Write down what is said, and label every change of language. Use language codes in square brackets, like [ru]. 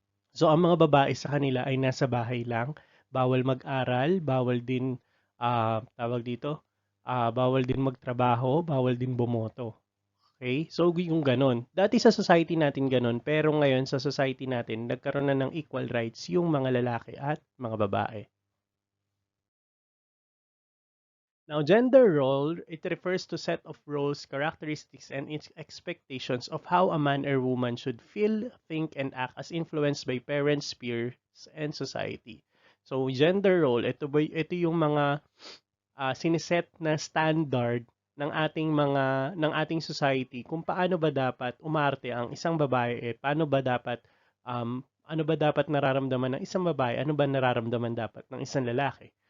[tl] So ang mga babae sa kanila ay nasa bahay lang, bawal mag-aral, bawal din tawag dito, bawal din magtrabaho, bawal din bumoto. Okay? So yung ganon. Dati sa society natin ganon, pero ngayon sa society natin nagkaroon na ng equal rights yung mga lalaki at mga babae. [en] Now, gender role, it refers to set of roles, characteristics, and expectations of how a man or woman should feel, think, and act as influenced by parents, peers, and society. [tl] So, gender role, ito yung mga siniset na standard ng ating society kung paano ba dapat umarte ang isang babae, paano ba dapat ano ba dapat nararamdaman ng isang babae, ano ba nararamdaman dapat ng isang lalaki.